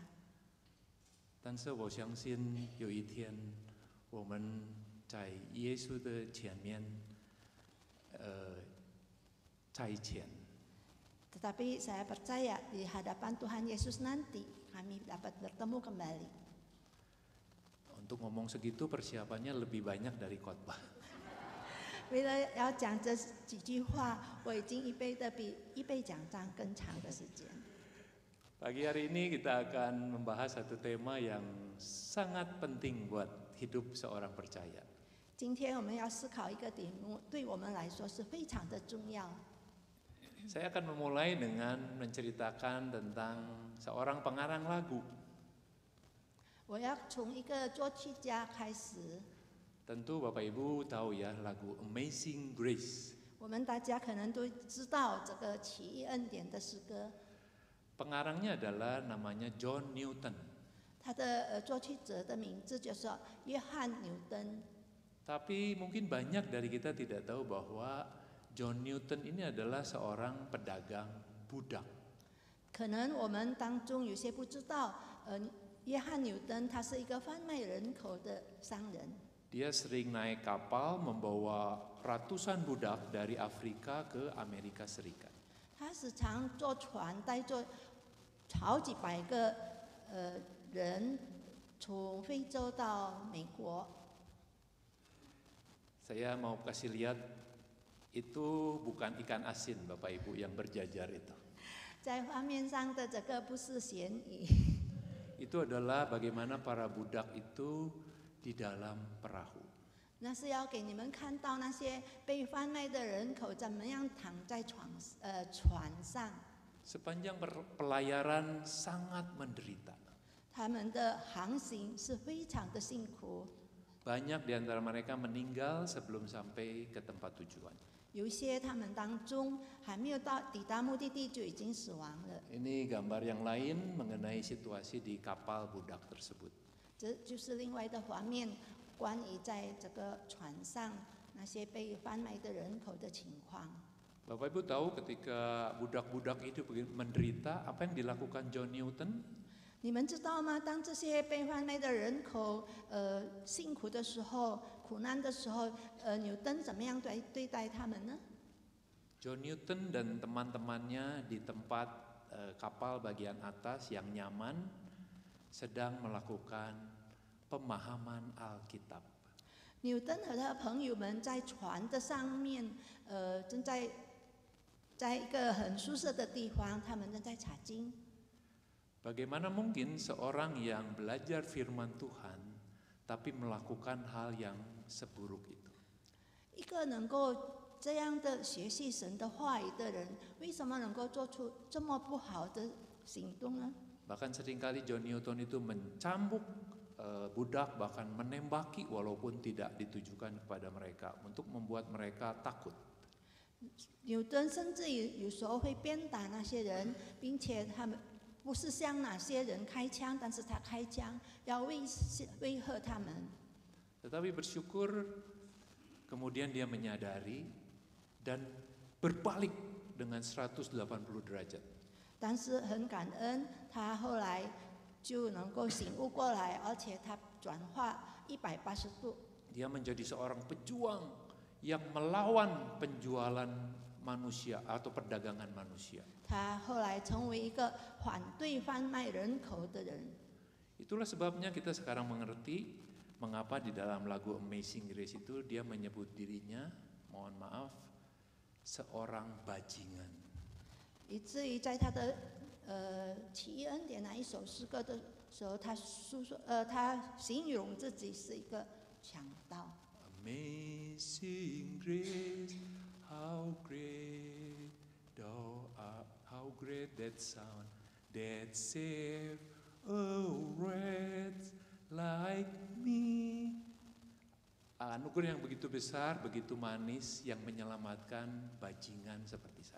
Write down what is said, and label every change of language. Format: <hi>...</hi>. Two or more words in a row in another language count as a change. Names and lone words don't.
<zh>但是我相信有一天，我们在耶稣的前面，在前。</zh> <id>Tetapi saya percaya di hadapan Tuhan Yesus nanti kami dapat bertemu kembali. Untuk ngomong segitu persiapannya lebih banyak dari khotbah.</id> <zh>为了要讲这几句话，我已经预备讲章更长的时间。</zh> <id>Pagi hari ini kita akan membahas satu tema yang sangat penting buat hidup seorang percaya.</id> <zh>今天我们要思考一个题目，对我们来说是非常的重要。</zh> <id>Saya akan memulai dengan menceritakan tentang seorang pengarang lagu.</id> <zh>我要从一个作曲家开始。</zh> <id>Tentu Bapak Ibu tahu ya lagu Amazing Grace.</id> <zh>我们大家可能都知道这个奇异恩典的诗歌。</zh> <id>Pengarangnya adalah namanya John Newton.</id> <zh>他的作曲者的名字就是约翰牛登。</zh> <id>Tapi mungkin banyak dari kita tidak tahu bahwa John Newton ini adalah seorang pedagang budak.</id> <zh>可能我们当中有些不知道，约翰牛登他是一个贩卖人口的商人。</zh> <id>Dia sering naik kapal membawa ratusan budak dari Afrika ke Amerika Serikat.</id> <zh>他时常坐船带着好几百个人从非洲到美国。</zh> <id>Saya mau kasih lihat, itu bukan ikan asin Bapak Ibu yang berjajar itu.</id> <zh>在画面上的这个不是咸鱼，</zh> <id>Itu adalah bagaimana para budak itu di dalam perahu.</id> <zh>那是要给你们看到那些被贩卖的人口怎么样躺在船上，</zh> <id>Sepanjang pelayaran sangat menderita.</id> <zh>他们的航行是非常的辛苦，</zh> <id>Banyak di antara mereka meninggal sebelum sampai ke tempat tujuan.</id> <zh>有一些他们当中还没有抵达目的地就已经死亡了。</zh> <id>Ini gambar yang lain mengenai situasi di kapal budak tersebut.</id> <zh>这就是另外的画面，关于在这个船上那些被贩卖的人口的情况。</zh> <id>Bapak Ibu tahu ketika budak-budak itu menderita, apa yang dilakukan John Newton?</id> <zh>你们知道吗？当这些被贩卖的人口辛苦的时候、苦难的时候，纽登怎么样对待他们呢？</zh> <id>John Newton dan teman-temannya di tempat kapal bagian atas yang nyaman sedang melakukan pemahaman Alkitab.</id> <zh>纽登和他的朋友们在船的上面，正在一个很舒适的地方，他们正在查经。</zh> <id>Bagaimana mungkin seorang yang belajar firman Tuhan tapi melakukan hal yang seburuk itu?</id> <zh>一个能够这样的学习神的话语的人，为什么能够做出这么不好的行动呢？</zh> <id>Bahkan seringkali John Newton itu mencambuk budak, bahkan menembaki walaupun tidak ditujukan kepada mereka untuk membuat mereka takut.</id> <zh>纽登甚至有时候会鞭打那些人，并且他们不是向哪些人开枪，但是他开枪要威吓他们。</zh> <id>Tetapi bersyukur kemudian dia menyadari dan berbalik dengan 180 derajat.</id> <zh>但是很感恩，他后来就能够醒悟过来，而且他转化180度。</zh> <id>Dia menjadi seorang pejuang yang melawan penjualan manusia atau perdagangan manusia.</id> <zh>他后来成为一个反对贩卖人口的人。</zh> <id>Itulah sebabnya kita sekarang mengerti mengapa di dalam lagu Amazing Grace itu dia menyebut dirinya, mohon maaf, seorang bajingan.</id> <zh>以至于在他的奇异恩典那一首诗歌的时候，他他形容自己是一个强盗。</zh> <en>Amazing Grace, how great thou art, how great that sound that saved a wretch like me.</en> <id>Anugerah yang begitu besar, begitu manis, yang menyelamatkan bajingan seperti saya.</id>